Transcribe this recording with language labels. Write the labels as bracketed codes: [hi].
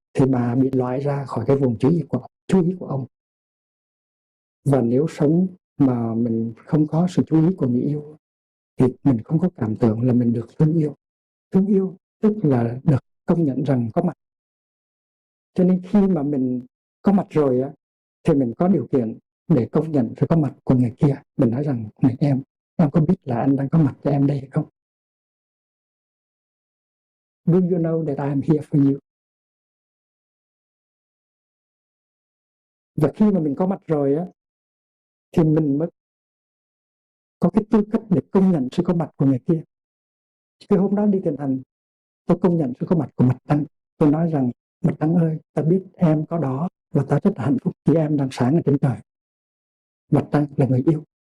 [vi] thì bà bị loại ra khỏi cái vùng chú ý của ông. Và nếu sống mà mình không có sự chú ý của người yêu thì mình không có cảm tưởng là mình được thương yêu. Thương yêu tức là được công nhận rằng có mặt. Cho nên khi mà mình có mặt rồi á, thì mình có điều kiện để công nhận sự có mặt của người kia. Mình nói rằng, này em có biết là anh đang có mặt cho em đây hay không? [en] Do you know that I am here for you? [vi] Và khi mà mình có mặt rồi á, thì mình mới có cái tư cách để công nhận sự có mặt của người kia. Cái hôm đó đi thiền hành, tôi công nhận sự có mặt của mặt trăng. Tôi nói rằng, mặt trăng ơi, ta biết em có đó và ta rất là hạnh phúc khi em đang sáng ở trên trời. Mặt trăng là người yêu.